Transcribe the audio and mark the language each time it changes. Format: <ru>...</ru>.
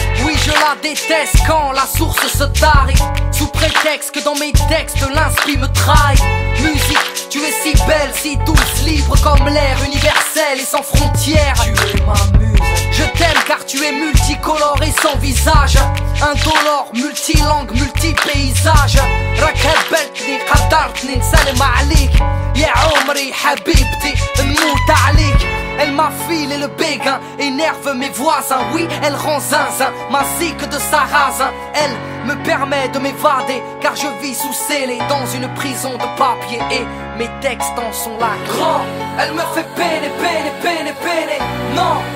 <fr>Oui, je la déteste quand la source se tarit, sous prétexte que dans mes textes l'inspi me trahit. Musique, tu es si belle, si douce, libre comme l'air, universel et sans frontières. Tu es ma muse. Je t'aime car tu es multicolore et sans visage. Indolore, multilangue, multipaysage.</fr> <ar>راك هبلتني قدرتني نسلم عليك يا عمري حبيبتي نموت عليك.</ar> <fr>Elle m'affile et le béguin énerve mes voisins. Oui, elle rend zinzin, ma zique de sarrasin. Elle me permet de m'évader, car je vis sous scellé dans une prison de papier. Et mes textes en sont là. Grand, elle me fait peiner, peiner, peiner, peiner. Non,</fr>